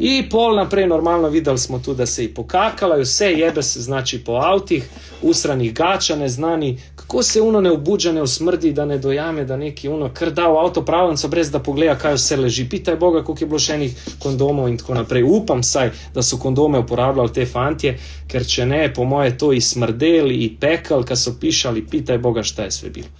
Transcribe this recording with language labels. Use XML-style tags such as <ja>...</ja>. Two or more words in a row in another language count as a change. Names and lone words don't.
<sl>I pol naprej normalno videli smo tudi, da se je pokakala i vse jebe se znači po autih, usranih gača neznani, kako se uno ne obuđa, ne usmrdi, da ne dojame, da neki uno kar da v avtopravnico brez da pogleda kaj vse leži.</sl> <hr>Pitaj Boga</hr> <sl>koliko je bilo še enih kondomov in tako naprej. Upam saj, da so kondome uporabljali te fantje, ker če ne, po moje to i smrdeli i pekal, kad so pišali,</sl> <hr>pitaj Boga šta je sve bilo.</hr>